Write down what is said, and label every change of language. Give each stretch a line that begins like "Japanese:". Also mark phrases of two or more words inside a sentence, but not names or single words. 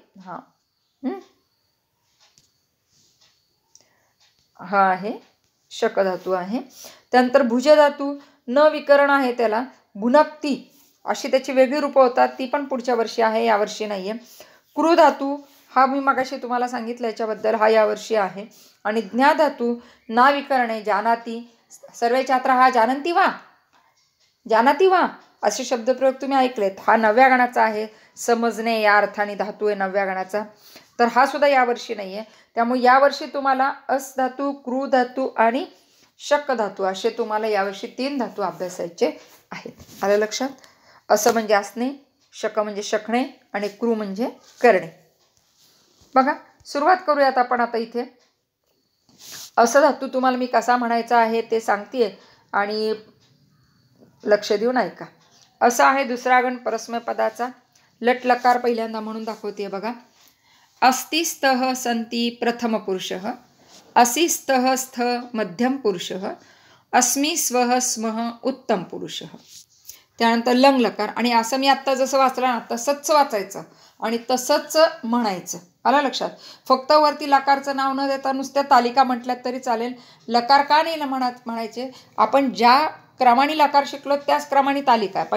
Marathi: हा आहे शक धातू आहे. त्यानंतर भुज धातू न विकरण आहे, त्याला भुनक्ती अशी त्याची वेगळी रूपं होतात, ती पण पुढच्या वर्षी आहे, यावर्षी नाही आहे. क्रू धातू हा मी मगाशी तुम्हाला सांगितलं याच्याबद्दल, हा यावर्षी आहे. आणि ज्ञा धातू ना विकरणे जानाती,
Sanskrit: सर्वे छात्रा हा जानंती वा, जानाती वा
Marathi: असे शब्दप्रयोग तुम्ही ऐकलेत. हा 9व्या गणाचा आहे. समजणे या अर्थाने धातू आहे 9व्या गणाचा. तर हा सुद्धा यावर्षी नाही आहे. त्यामुळे यावर्षी तुम्हाला अस धातू, क्रू धातू आणि शक धातू असे तुम्हाला यावर्षी 3 धातू अभ्यासायचे आहेत. आलं लक्षात? असं म्हणजे असणे, शक म्हणजे शकणे आणि क्रू म्हणजे करणे. बघा सुरुवात करूयात आपण आता. इथे असं धातू तुम्हाला मी कसा म्हणायचा आहे ते सांगतेय आणि लक्ष देऊन ऐका. असं आहे दुसरा गण परस्मय पदाचा. लट लकार पहिल्यांदा म्हणून दाखवते बघा.
Sanskrit: अस्ति स्तः संति प्रथम पुरुषः, असि स्तः स्थ मध्यम पुरुषः, अस्मि स्वः स्मः उत्तम पुरुषः.
Marathi: त्यानंतर लंग लकार. आणि असं मी आत्ता जसं वाचलं ना तसंच वाचायचं आणि तसंच म्हणायचं. आलं लक्षात? फक्त वरती लकारचं नाव न देता नुसत्या तालिका म्हटल्यात तरी चालेल. लकार का नाही म्हणायचे? आपण ज्या क्रमाने लकार शिकलो त्याच क्रमाने तालिका आहे.